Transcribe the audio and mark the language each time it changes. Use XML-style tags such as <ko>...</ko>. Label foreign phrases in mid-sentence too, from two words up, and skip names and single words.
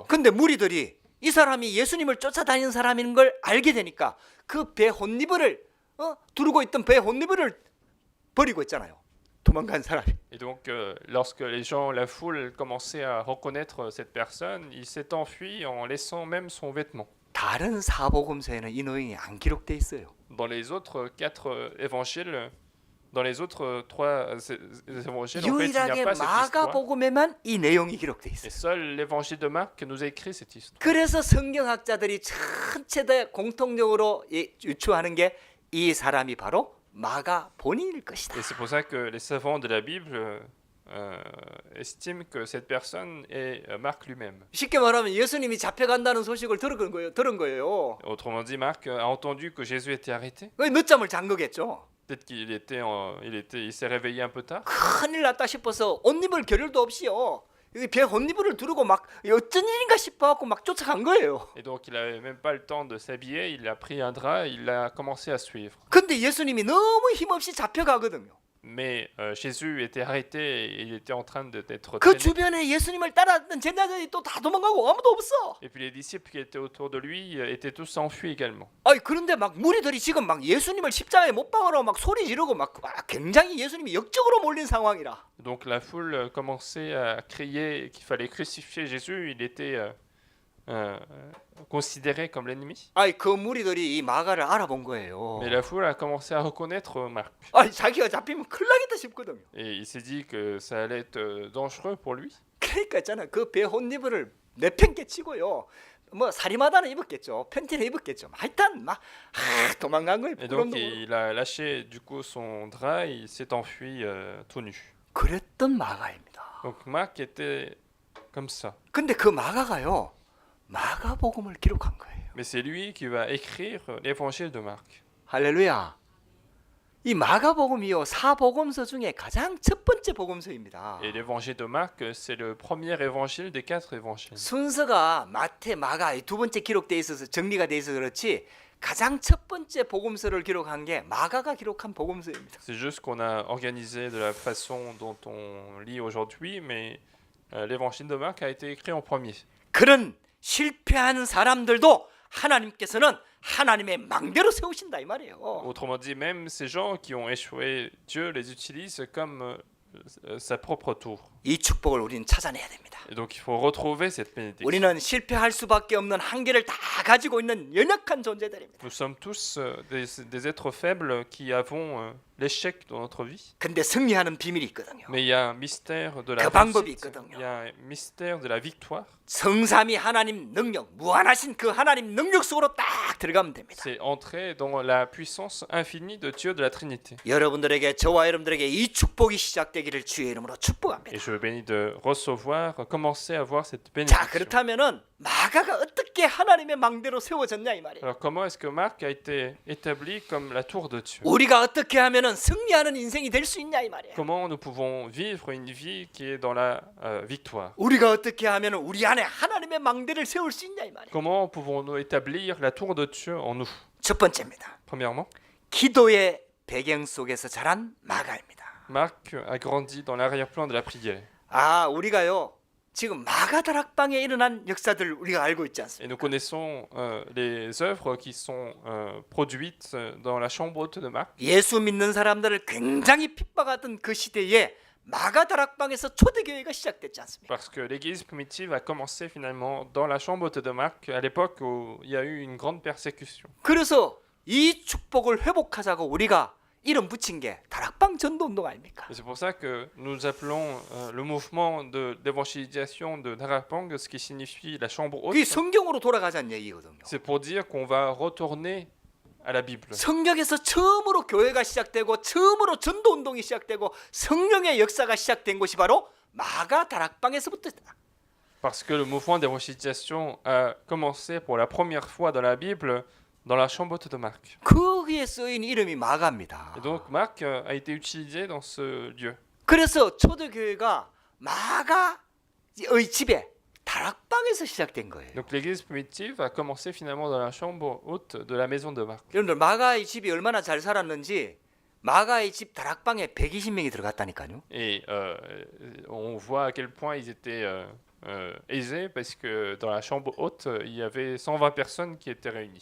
<ko>근데 무리들이 이 사람이 예수님을 쫓아다니는 사람인 걸 알게 되니까 그 배 혼니버를 두르고 있던 배 혼니버를 버리고 있잖아요. 도망간 사람이.</ko> <fr>Et donc, lorsque les gens, la foule commençait à reconnaître cette personne, il s'est enfui en laissant même son vêtement.</fr> <ko>다른 사복음서에는 이 내용이 안 기록돼 있어요.</ko> <fr>Dans les autres quatre évangiles, dans les autres trois évangiles, en fait, il n'y a</fr> <ko>유일하게</ko> <fr>pas cette histoire.</fr> <ko>마가복음에만 이 내용이 기록돼 있어요.</ko> <fr>Et seul l'évangile de Marc nous a écrit cette histoire.</fr> <ko>그래서 성경학자들이 전체 다 공통적으로 유추하는 게 이 사람이 바로 마가 본인일 것이다.</ko> <fr>Et c'est pour ça que les savants de la Bible estiment que cette personne est Marc lui-même.</fr> <ko>쉽게 말하면 예수님이 잡혀간다는 소식을 들은 거예요.</ko> <fr>Autrement dit, Marc a entendu que Jésus était arrêté.</fr> <ko>왜 늦잠을 잔 거겠죠.</ko> <fr>Peut-être il s'est réveillé un peu tard.</fr> <ko>큰일 났다 싶어서 옷 입을 겨를도 없이요. 배 혼니버를 두르고 막 어쩐 일인가 싶어갖고 막 쫓아간 거예요.</ko> <fr>Et donc il n'avait même pas le temps de s'habiller, il a pris un drap, il a commencé à suivre.</fr> <ko>근데 예수님이 너무 힘없이 잡혀가거든요.</ko> <fr>Mais Jésus était arrêté et il était en train d'être</fr> <ko>그</ko> <fr>traîné.</fr> <ko>주변에 예수님을 따랐던 제자들이 또 다 도망가고 아무도 없어.</ko> <fr>Et puis les disciples qui étaient autour de lui étaient tous enfuis également.</fr> <ko>아니 그런데 막 무리들이 지금 막 예수님을 십자가에 못 박으라고 막 소리 지르고 막 굉장히 예수님이 역적으로 몰린 상황이라.</ko> <fr>Donc la foule commençait à crier qu'il fallait crucifier Jésus, il était considéré comme l'ennemi.</fr> <ko>아니 그 무리들이 이 마가를 알아본 거예요.</ko> <fr>Mais la foule a commencé à reconnaître Marc.</fr> <ko>아니 자기가 잡히면 큰일 나겠다 싶거든요.</ko> <fr>Et il s'est dit que ça allait être dangereux pour lui.</fr> <ko>그러니까 있잖아 그 배 혼니버를 내팽개치고요. 뭐 사리마다는 입었겠죠. 팬티는 입었겠죠. 하여튼 막 도망간 거예요.</ko> <fr>Et donc</fr> <ko>부끄럼도</ko> <fr>il a lâché du coup son drap, et il s'est enfui tout nu.</fr> <ko>그랬던 마가입니다.</ko> <fr>Donc Marc était comme ça.</fr> <ko>근데 그 마가가요. 마가복음을 기록한 거예요.</ko> <fr>Mais c'est lui qui va écrire l'évangile de Marc.</fr> <ko>할렐루야. 이 마가복음이요 사복음서 중에 가장 첫 번째 복음서입니다.</ko> <fr>Et l'évangile de Marc, c'est le premier évangile des quatre évangiles.</fr> <ko>순서가 마태, 마가 이 두 번째 기록돼 있어서 정리가 돼 있어서 그렇지 가장 첫 번째 복음서를 기록한 게 마가가 기록한 복음서입니다.</ko> <fr>C'est juste qu'on a organisé de la façon dont on lit aujourd'hui, mais l'évangile de Marc a été écrit en premier.</fr> <ko>그런 실패한 사람들도 하나님께서는 하나님의 망대로 세우신다 이 말이에요.</ko> <fr>Autrement dit, même ces gens qui ont échoué, Dieu les utilise comme sa propre tour.</fr> <ko>이 축복을 우리는 찾아내야 됩니다.</ko> <fr>Et donc il faut retrouver cette bénédiction.</fr> <ko>우리는 실패할 수밖에 없는 한계를 다 가지고 있는 연약한 존재들입니다.</ko> <fr>Nous sommes tous des êtres faibles qui avons l'échec dans notre vie.</fr> <ko>근데 승리하는 비밀이 있거든요.</ko> <fr>Mais il y a un mystère de la</fr> <ko>그 방법이</ko> <fr>réussite.</fr> <ko>있거든요.</ko> <fr>Il y a un mystère de la victoire.</fr> <ko>성삼위 하나님 능력, 무한하신 그 하나님 능력 속으로 딱 들어가면 됩니다.</ko> <fr>C'est entrer dans la puissance infinie de Dieu de la Trinité.</fr> <ko>여러분들에게 저와 여러분들에게 이 축복이 시작되기를 주의 이름으로 축복합니다.</ko> <fr>Et je bénis de recevoir, commencer à voir cette</fr> <ko>자,</ko> <fr>bénédiction.</fr> <ko>그렇다면은 마가가 어떻게 하나님의 망대로 세워졌냐 이 말이에요.</ko> <fr>Alors comment est-ce que Marc a été établi comme la tour de Dieu?</fr> <ko>우리가 어떻게 하면은 승리하는 인생이 될 수 있냐 이 말이에요.</ko> <fr>Comment nous pouvons vivre une vie qui est dans la victoire?</fr> <ko>우리가 어떻게 하면은 우리 안에 하나님의 망대를 세울 수 있냐 이 말이에요.</ko> <fr>Comment pouvons-nous établir la tour de Dieu en nous?</fr> <ko>첫 번째입니다.</ko> <fr>Premièrement,</fr> <ko>기도의 배경 속에서 자란 마가입니다.</ko> <fr>Marc a grandi dans l'arrière-plan de la prière.</fr> <ko>아, 우리가요. 지금 마가 다락방에 일어난 역사들 우리가 알고 있지 않습니까?</ko> <fr>Et nous connaissons les œuvres qui sont produites dans la chambre haute de Marc.</fr> <ko>예수 믿는 사람들을 굉장히 핍박하던 그 시대에 마가 다락방에서 초대교회가 시작됐지 않습니까?</ko> <fr>Parce que l'église primitive a commencé finalement dans la chambre haute de Marc, à l'époque où il y a eu une grande persécution.</fr> <ko>그래서 이 축복을 회복하자고 우리가 이름 붙인 게 다락방 전도운동 아닙니까?</ko> <fr>Et c'est pour ça que nous appelons le mouvement d'évangélisation de Darapang, ce qui signifie la chambre haute.</fr> <ko>그게 성경으로 돌아가자는 얘기거든요.</ko> <fr>C'est pour dire qu'on va retourner à la Bible.</fr> <ko>성경에서 처음으로 교회가 시작되고 처음으로 전도운동이 시작되고 성령의 역사가 시작된 곳이 바로 마가 다락방에서부터다.</ko> <fr>Parce que le mouvement d'évangélisation a commencé pour la première fois dans la Bible dans la chambre haute de Marc.</fr> <ko>거기에 쓰인 이름이 마가입니다.</ko> <fr>Et donc Marc a été utilisé dans ce lieu.</fr> <ko>그래서 초대교회가 마가의 집에 다락방에서 시작된 거예요.</ko> <fr>Donc l'église primitive a commencé finalement dans la chambre haute de la maison de Marc.</fr> <ko>여러분들 마가의 집이 얼마나 잘 살았는지 마가의 집 다락방에 120명이 들어갔다니까요.</ko> <fr>Et on voit à quel point ils étaient aisé parce que dans la chambre haute, il y avait 120 personnes qui étaient réunies.</fr>